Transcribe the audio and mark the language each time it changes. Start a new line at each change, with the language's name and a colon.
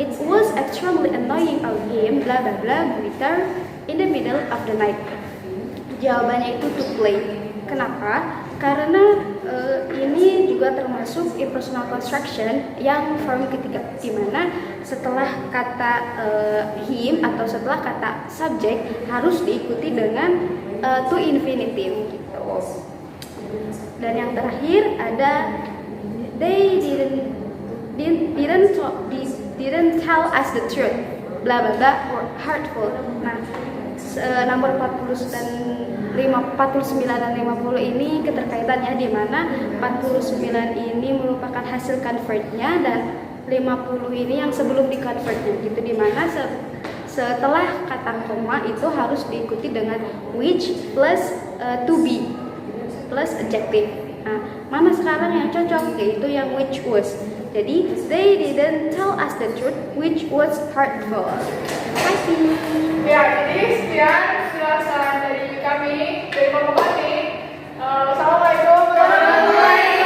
English: It was extremely annoying of him blah blah blah return in the middle of the night.
Indonesian: Jawabannya itu
English: to play.
Indonesian: Kenapa? Karena ini juga termasuk impersonal construction yang form ketiga, dimana setelah kata him atau setelah kata subject harus diikuti dengan to infinitive gitu. Dan yang terakhir ada
English: they didn't tell us the truth bla bla bla or hurtful.
Indonesian: Nah, nomor 49 dan 50 ini keterkaitannya di mana 49 ini merupakan hasil convertnya dan 50 ini yang sebelum di-convertnya gitu, di mana setelah kata koma itu harus diikuti dengan
English: which plus to be plus adjective.
Indonesian: Nah, mana sekarang yang cocok? Yaitu yang
English: which was. Jadi they didn't tell us the truth which was hurtful.
Indonesian: Terima kasih. Ya, jadi sekian penjelasan dari kami, dari kelompok kami.
Arabic: Assalamualaikum warahmatullahi